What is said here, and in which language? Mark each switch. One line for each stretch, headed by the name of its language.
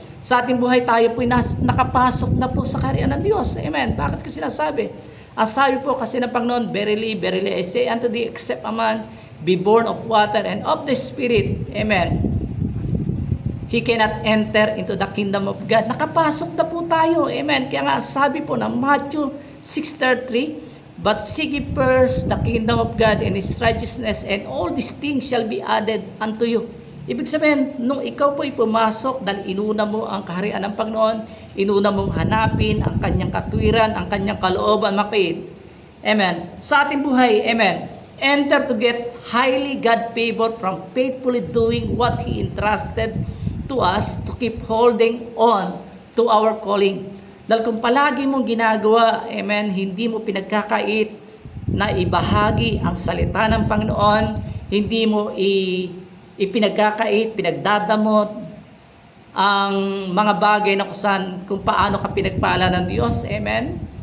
Filipino: Sa ating buhay tayo po nakapasok na po sa kaharian ng Diyos. Amen. Bakit ko sinasabi? Ang sabi po kasi ng Panginoon,
English: verily, verily, I say unto thee, except a man be born of water and of the Spirit. Amen. He cannot enter into the kingdom of God.
Filipino: Nakapasok na po tayo.
English: Amen.
Filipino: Kaya nga sabi po ng Matthew 6:33,
English: but seek ye first the kingdom of God and His righteousness, and all these things shall be added unto you.
Filipino: Ibig sabihin, nung ikaw po'y pumasok dahil inuna mo ang kaharian ng Panginoon, inuna mong hanapin ang kanyang katwiran, ang kanyang kalooban, mapait. Amen. Sa ating buhay, amen.
English: Enter to get highly God favor from faithfully doing what He entrusted to us, to keep holding on to our calling.
Filipino: Dahil kung palagi mong ginagawa, amen, hindi mo pinagkakait na ibahagi ang salita ng Panginoon, hindi mo ipinagkakait, pinagdadamot ang mga bagay na kung paano ka pinagpala ng Diyos, amen.